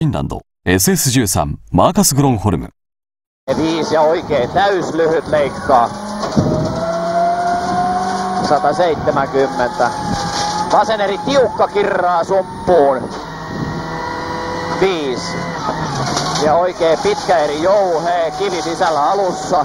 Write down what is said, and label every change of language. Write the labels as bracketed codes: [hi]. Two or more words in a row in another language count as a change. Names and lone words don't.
[ja] ィンランド SS13 マーカス・グロンホルム。 [fi] 5 ja oikein täyslyhyt leikkaa. 170. Vasen eri tiukka kirraa sumppuun. 5. Ja oikein pitkä eri jouhee, kivi sisällä alussa.